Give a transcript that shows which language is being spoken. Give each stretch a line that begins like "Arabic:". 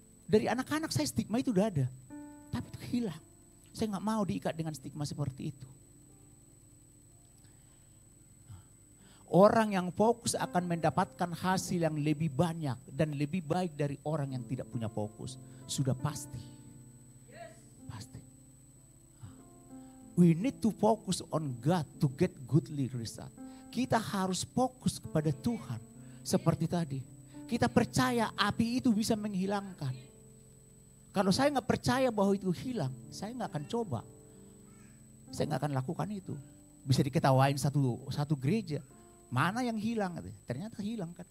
Indonesian: Dari anak-anak saya stigma itu udah ada. Tapi itu hilang. Saya gak mau diikat dengan stigma seperti itu. Orang yang fokus akan mendapatkan hasil yang lebih banyak dan lebih baik dari orang yang tidak punya fokus. Sudah pasti. Pasti.
English: We need to focus on God to get goodly result.
Indonesian: Kita harus fokus kepada Tuhan. Seperti tadi. Kita percaya api itu bisa menghilangkan. Kalau saya nggak percaya bahwa itu hilang, saya nggak akan coba. Saya nggak akan lakukan itu. Bisa diketawain satu gereja. Mana yang hilang? Ternyata hilang kan.